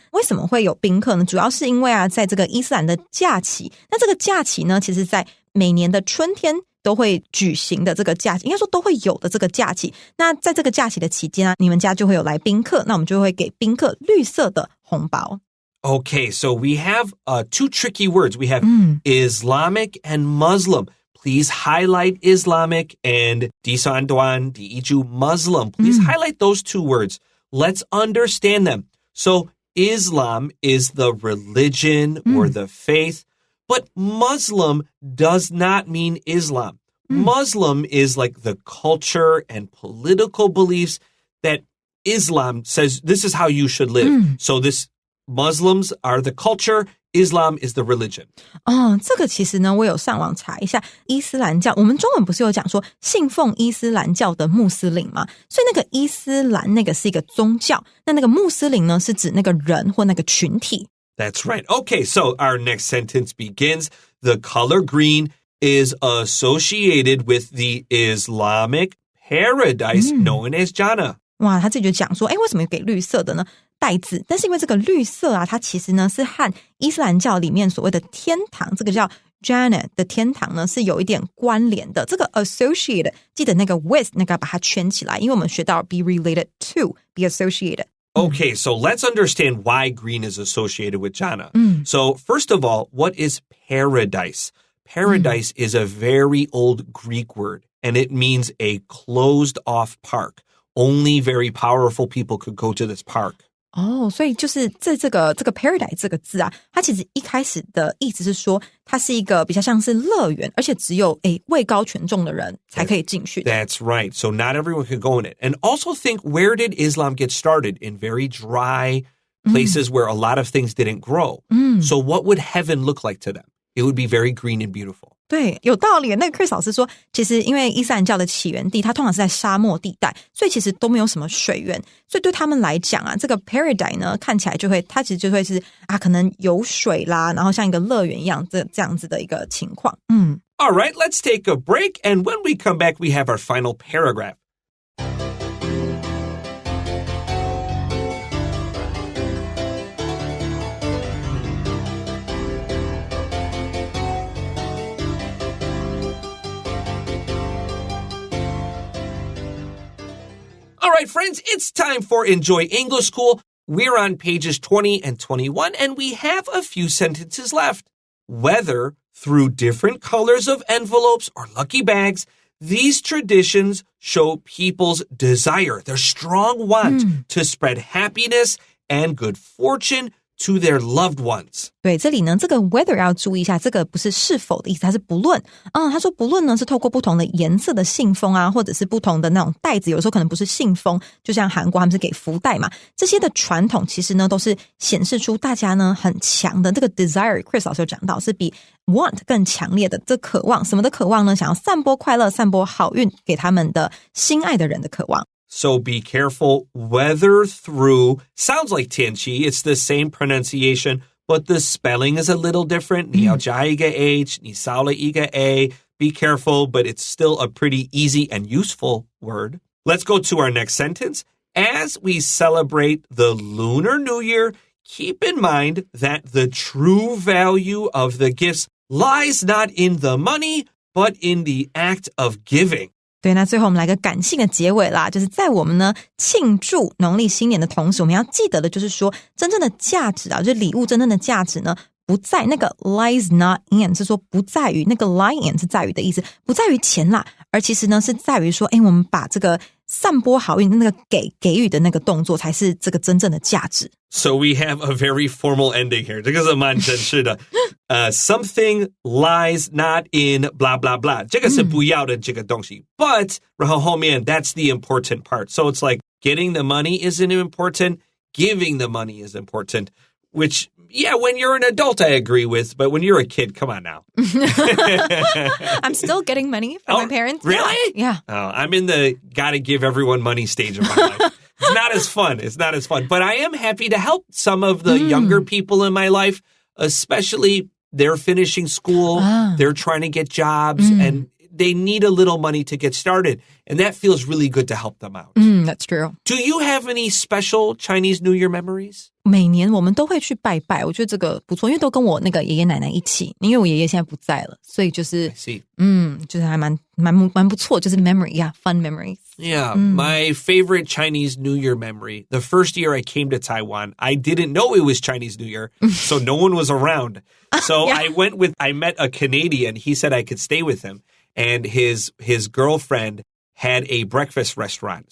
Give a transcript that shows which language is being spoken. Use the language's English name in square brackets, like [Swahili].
[Chinese] 为什么会有宾客呢？主要是因为在这个伊斯兰的假期，那这个假期呢，其实在每年的春天都会举行的这个假期，应该说都会有的这个假期。那在这个假期的期间你们家就会有来宾客，那我们就会给宾客绿色的红包。 [English] Okay, so we have two tricky words. We have Islamic and Muslim. Please highlight Islamic and [Chinese] di san duan, di iju [English] Muslim. Please highlight those two words. Let's understand them. So Islam is the religion or the faith, but Muslim does not mean Islam. Muslim is like the culture and political beliefs that Islam says this is how you should live. So this Muslims are the culture, Islam is the religion. [Chinese] 这个其实呢，我有上网查一下伊斯兰教，我们中文不是有讲说信奉伊斯兰教的穆斯林吗？所以那个伊斯兰那个是一个宗教，那个穆斯林呢是指那个人或那个群体。 [English] That's right. Okay, so our next sentence begins. The color green is associated with the Islamic paradise known as Jannah. [Chinese] 哇，他自己就讲说，为什么给绿色的呢？袋子，但是因为这个绿色它其实呢是和伊斯兰教里面所谓的天堂，这个叫 Jannah 的天堂呢是有一点关联的。这个 associated 记得那个 with 那个把它圈起来，因为我们学到 [English] be related to, be associated. Okay, so let's understand why green is associated with Jannah. So first of all, what is paradise? Paradise is a very old Greek word, and it means a closed-off park. Only very powerful people could go to this park. 所以就是这个 paradise 这个字啊，它其实一开始的意思是说，它是一个比较像是乐园，而且只有位高权重的人才可以进去的。 That's right. So not everyone could go in it. And also think, where did Islam get started? In very dry places where a lot of things didn't grow. So what would heaven look like to them? It would be very green and beautiful. [Chinese] 对，有道理。那个 Chris 老师说，其实因为伊斯兰教的起源地，它通常是在沙漠地带，所以其实都没有什么水源，所以对他们来讲啊，这个 paradise 呢，看起来就会，它其实就会是可能有水啦，然后像一个乐园一样，这样子的一个情况。 [English] All right, let's take a break, and when we come back, we have our final paragraph. All right, friends, it's time for Enjoy English School. We're on pages 20 and 21, and we have a few sentences left. Whether through different colors of envelopes or lucky bags, these traditions show people's desire, their strong want to spread happiness and good fortune to their loved ones. [Chinese] 对，这里呢，这个 whether 要注意一下，这个不是是否的意思，它是不论。他说不论呢是透过不同的颜色的信封啊，或者是不同的那种袋子，有时候可能不是信封，就像韩国他们是给福袋嘛，这些的传统其实呢都是显示出大家呢很强的这个 desire。Chris 老师有讲到，是比 want 更强烈的这渴望，什么的渴望呢？想要散播快乐、散播好运给他们的心爱的人的渴望。 [English] So be careful. Whether through sounds like [Chinese] 天气. [English] It's the same pronunciation, but the spelling is a little different. [Chinese] 你要加一个 H, 你少了一个 A. [English] Be careful, but it's still a pretty easy and useful word. Let's go to our next sentence. As we celebrate the Lunar New Year, keep in mind that the true value of the gifts lies not in the money, but in the act of giving. [Chinese] 对，那最后我们来个感性的结尾啦，就是在我们呢庆祝农历新年的同时，我们要记得的就是说，真正的价值啊，就是礼物真正的价值呢，不在那个 [English] lies not in， [Chinese] 是说不在于那个 [English] lie in [Chinese] 是在于的意思，不在于钱啦，而其实呢是在于说，我们把这个散播好运那个给予的那个动作，才是这个真正的价值。 [English] So we have a very formal ending here. [Chinese] 这个是蛮正式的。 [English] Something lies not in blah blah blah. [Chinese] 这个是不要的这个东西。 [English] But [Chinese] 然后后面 [English] that's the important part. So it's like getting the money isn't important, giving the money is important. which, yeah, when you're an adult, I agree with, but when you're a kid, come on now. I'm still getting money from my parents. Really? Yeah. Oh, I'm in the gotta give everyone money stage of my life. It's not as fun. It's not as fun. But I am happy to help some of the younger people in my life, especially they're finishing school, they're trying to get jobs, and they need a little money to get started. And that feels really good to help them out. That's true. Do you have any special Chinese New Year memories? [Chinese] 每年我们都会去拜拜，我觉得这个不错，因为都跟我那个爷爷奶奶一起，因为我爷爷现在不在了，所以就是 [English] I see. [Chinese] 就是还蛮不错，就是 [English] memory, yeah, fun memories. Yeah, my favorite Chinese New Year memory. The first year I came to Taiwan, I didn't know it was Chinese New Year, so no one was around. So I met a Canadian. He said I could stay with him, and his girlfriend had a breakfast restaurant.